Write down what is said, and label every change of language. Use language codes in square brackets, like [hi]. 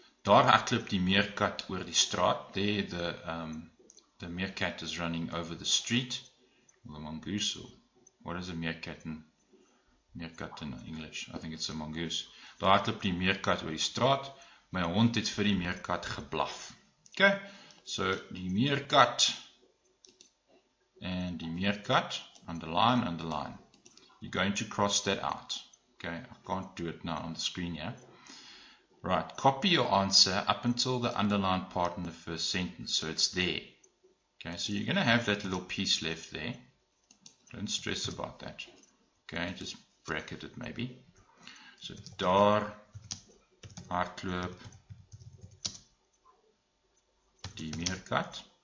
[af] Daar hardloop die meerkat oor die straat. [en] There the meerkat is running over the street. Or the mongoose. Or what is a meerkat in English? I think it's a mongoose. [af] Daar hardloop die meerkat oor die straat. My hond het vir die meerkat geblaf. [en] Okay, so die meerkat and die meerkat, underline, underline. You're going to cross that out. Okay, I can't do it now on the screen here. Right, copy your answer up until the underlined part in the first sentence, so it's there. Okay, so you're going to have that little piece left there. Don't stress about that. Okay, just bracket it maybe. [af] So daar hardloop die meerkat.